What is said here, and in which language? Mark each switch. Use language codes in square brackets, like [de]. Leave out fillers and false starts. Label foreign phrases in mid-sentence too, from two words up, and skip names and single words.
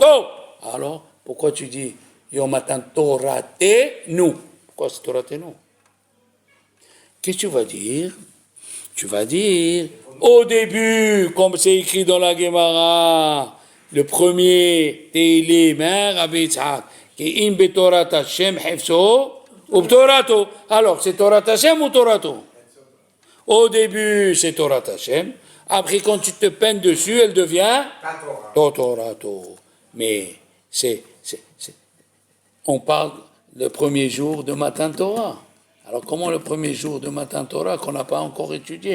[fr] Alors, pourquoi tu dis [he] יום מתן תורתנו. [fr] Pourquoi c'est Toratenu? Qu'est-ce que tu vas dire? Tu vas dire, au début, comme c'est écrit dans la Gemara, le premier Teilim, Rabbi Yitzhak, [he] כי אם בתורת ה' חפצו, [fr] ou betorato. Alors, c'est [he] תורת ה [fr] ou Torato? Au début, c'est [he] תורת ה. [fr] Après, quand tu te peines dessus, elle devient Torato. Mais on parle le premier jour de [he] מתן תורה. [fr] Alors, comment le premier jour de [he] מתן תורה [fr] qu'on n'a pas encore étudié?